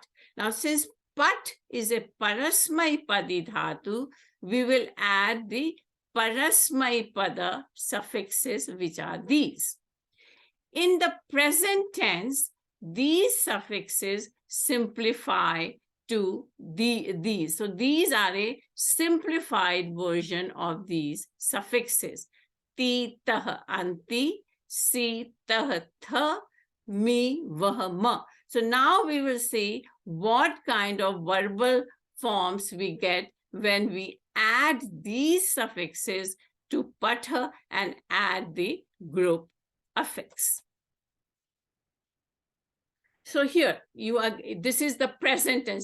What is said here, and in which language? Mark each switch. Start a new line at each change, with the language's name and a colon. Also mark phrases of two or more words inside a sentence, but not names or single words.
English: Now, since pat is a
Sanskrit: parasmai padi dhatu,
English: we will add the
Sanskrit: parasmai pada
English: suffixes, which are these. In the present tense, these suffixes simplify to these. So these are a simplified version of these suffixes.
Sanskrit: Ti, tah, anti, si, tah, tha, mi, vah, ma.
English: So now we will see what kind of verbal forms we get when we add these suffixes to patha and add the group affix. So here this is the present tense.